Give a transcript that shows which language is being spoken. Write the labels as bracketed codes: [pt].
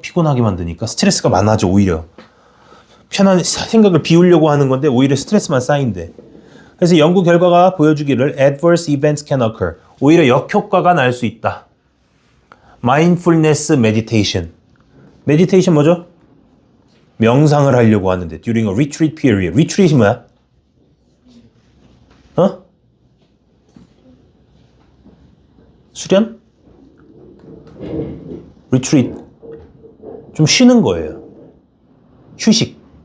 [ko] 피곤하게 만드니까 스트레스가 많아져 오히려. 편한 생각을 비우려고 하는 건데 오히려 스트레스만 쌓인대. 그래서 연구 결과가 보여주기를 [en] adverse events can occur. [ko] 오히려 역효과가 날 수 있다. [en] mindfulness meditation. meditation [ko] 뭐죠? 명상을 하려고 하는데 [en] during a retreat period. [ko] retreat이 뭐야? 수련? retreat. 좀 쉬는 거예요. 휴식.